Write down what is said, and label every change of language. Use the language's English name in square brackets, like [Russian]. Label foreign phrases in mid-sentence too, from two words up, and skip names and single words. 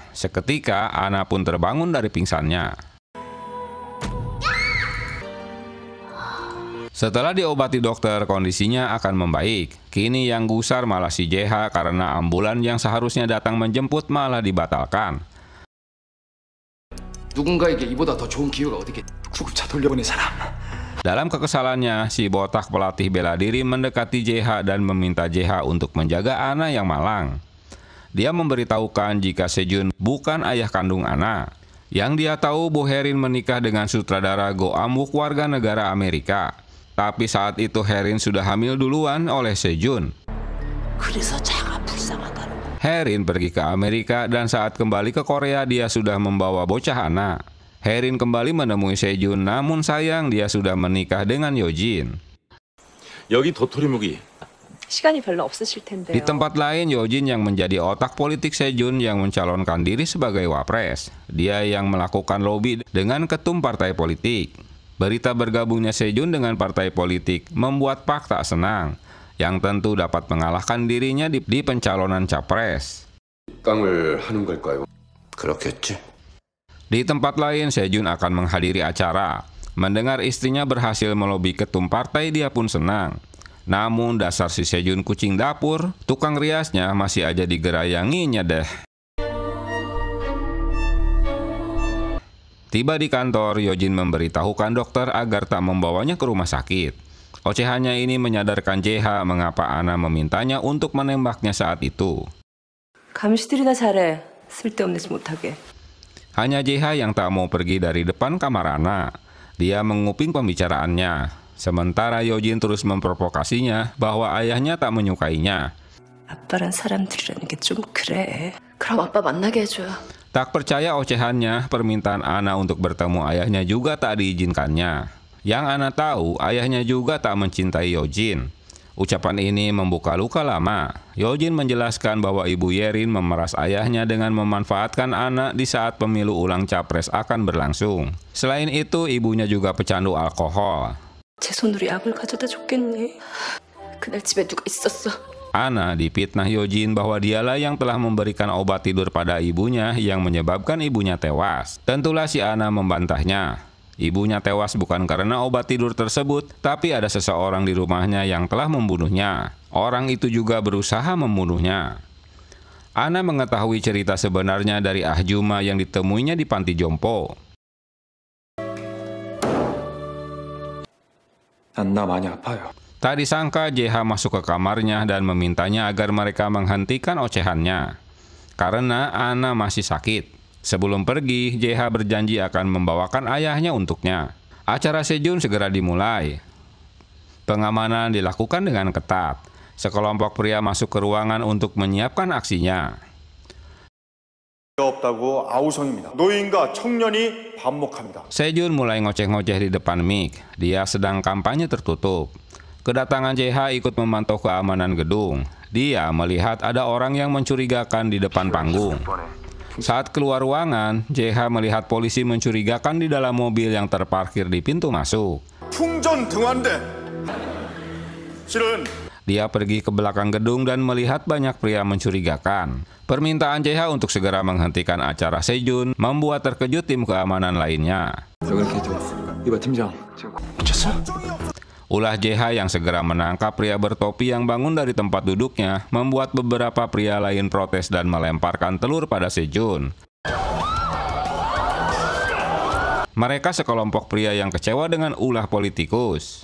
[Indonesian] Seketika Ana pun terbangun dari pingsannya. Setelah diobati dokter, kondisinya akan membaik. Kini yang gusar malah si JH karena ambulan yang seharusnya datang menjemput malah dibatalkan. [Korean] 누군가에게 이보다 더 좋은 기회가 어디겠? 구급차 돌려보낸 사람. [Indonesian] Dalam kekesalannya, si botak pelatih bela diri mendekati JH dan meminta JH untuk menjaga Ana yang malang. Dia memberitahukan jika Sejun bukan ayah kandung Ana. Yang dia tahu, Bu Herin menikah dengan sutradara Go Am-wook warga negara Amerika. Tapi saat itu Herin sudah hamil duluan oleh Sejun. Herin pergi ke Amerika dan saat kembali ke Korea dia sudah membawa bocah Ana. Herin kembali menemui Sejun, namun sayang dia sudah menikah dengan Yojin. [Korean] 여기 도토리묵이 시간이 별로 없으실 텐데요. [Indonesian] Di tempat lain, Yojin yang menjadi otak politik Sejun yang mencalonkan diri sebagai wapres. Dia yang melakukan lobby dengan ketum partai politik. Berita bergabungnya Sejun dengan partai politik membuat Park tak senang, yang tentu dapat mengalahkan dirinya di pencalonan capres. [Korean] 깡을 하는 걸까요? 그렇겠지. [Indonesian] Di tempat lain, Sejun akan menghadiri acara. Mendengar istrinya berhasil melobi ketum partai, dia pun senang. Namun dasar si Sejun kucing dapur, tukang riasnya masih aja digerayanginya deh. Tiba di kantor, Yojin memberitahukan dokter agar tak membawanya ke rumah sakit. Ocehannya ini menyadarkan JH mengapa Ana memintanya untuk menembaknya saat itu. [Korean] 감시들이나 잘해. 쓸데없는 짓 못하게. [Indonesian] Hanya JH yang tak mau pergi dari depan kamar Ana. Dia menguping pembicaraannya. Sementara Yojin terus memprovokasinya bahwa ayahnya tak menyukainya. [Korean] 아빠란 사람들이라는 게 좀 그래. 그럼 아빠 만나게 해줘요. [Indonesian] Tak percaya ocehannya, permintaan Ana untuk bertemu ayahnya juga tak diizinkannya. Yang Ana tahu, ayahnya juga tak mencintai Yojin. Ucapan ini membuka luka lama. Yojin menjelaskan bahwa Ibu Yerin memeras ayahnya dengan memanfaatkan Ana di saat pemilu ulang capres akan berlangsung. Selain itu, ibunya juga pecandu alkohol. [Korean] 제 손으로 약을 가져다 줬겠니? 그날 집에 누가 있었어? [Indonesian] Ana dipitnah Yojin bahwa dialah yang telah memberikan obat tidur pada ibunya yang menyebabkan ibunya tewas. Tentulah si Ana membantahnya. Ibunya tewas bukan karena obat tidur tersebut, tapi ada seseorang di rumahnya yang telah membunuhnya. Orang itu juga berusaha membunuhnya. Ana mengetahui cerita sebenarnya dari Ah Juma yang ditemuinya di panti jompo. [Korean] 나 많이 아파요. [Indonesian] Tak disangka JH masuk ke kamarnya dan memintanya agar mereka menghentikan ocehannya. Karena Ana masih sakit. Sebelum pergi, JH berjanji akan membawakan ayahnya untuknya. Acara Sejun segera dimulai. Pengamanan dilakukan dengan ketat. Sekelompok pria masuk ke ruangan untuk menyiapkan aksinya. [Korean] 없다고 아우성입니다. 노인과 청년이 반목합니다. [Indonesian] Sejun mulai ngoceh-ngoceh di depan mic. Dia sedang kampanye tertutup. Kedatangan JH ikut memantau keamanan gedung. Dia melihat ada orang yang mencurigakan di depan panggung. Saat keluar ruangan, JH melihat polisi mencurigakan di dalam mobil yang terparkir di pintu masuk. [Korean] 풍전 등환대. 실은 [Indonesian] Dia pergi ke belakang gedung dan melihat banyak pria mencurigakan. Permintaan JH untuk segera menghentikan acara Sejun membuat terkejut tim keamanan lainnya. [Korean] 여기 이렇게 좀 이봐 팀장 지금 미쳤어? [Indonesian] Ulah JH yang segera menangkap pria bertopi yang bangun dari tempat duduknya membuat beberapa pria lain protes dan melemparkan telur pada Sejun. Mereka sekelompok pria yang kecewa dengan ulah politikus.